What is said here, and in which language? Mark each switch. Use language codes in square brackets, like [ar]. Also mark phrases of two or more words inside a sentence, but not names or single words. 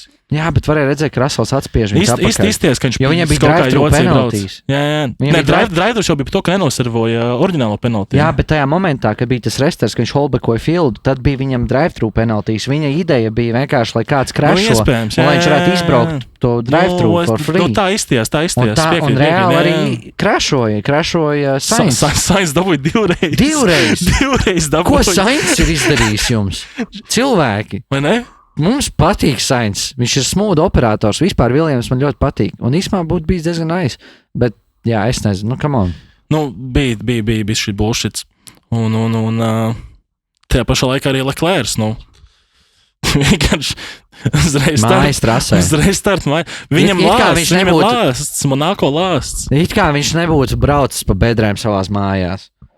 [lv] Jā, bet varēja redzēt, ka Rasels atspiež viņu atpakaļ. Īsties, ka viņš jo viņam bija drive-thru penaltīs. Jā. Nē, drive-thru jau bija par to, ka nenoservoja oriģinālo penaltī. Jā, bet tajā momentā, kad bija tas resters, ka viņš holdbackoja fieldu, tad bija viņam drive-thru penaltīs. Viņa ideja bija vienkārši, lai kāds crasho, un lai viņš varētu izbraukt to [en] drive-thru for free. [lv] Tā izties. Un reāli arī crashoja Sainz. Sainz dabūja divreiz dabūja. Ko Sainz ir izdarījis jums? Cilvēki. Vai ne? Mums patīk Sainz. Viņš ir [en] smooth operators. [lv] Vispār Viljams man ļoti patīk. Un īstenībā būtu bijis diezgan nice. Bet, jā, es nezinu. [en] Come on. [lv] Bija šī bullshits. Un tajā pašā laikā arī Leclerc, vienkārši uzreiz start. Viņam lāsts, Monako lāsts. It kā viņš nebūtu braucis pa bedrēm savās mājās.